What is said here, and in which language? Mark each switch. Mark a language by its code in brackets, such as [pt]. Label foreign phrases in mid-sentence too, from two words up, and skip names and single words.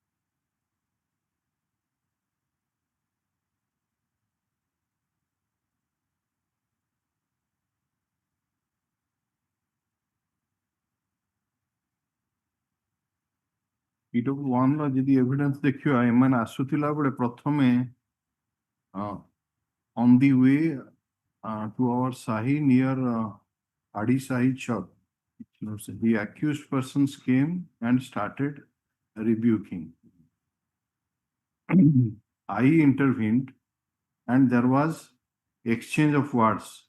[or] ର ଯଦି evidence ଦେଖିବା ଏମାନେ ଆସୁଥିଲା ବେଳେ ପ୍ରଥମେ [en] on the way to our Sahi near Adi Sahi Chowk, the accused persons came and started rebuking. I intervened and there was exchange of words.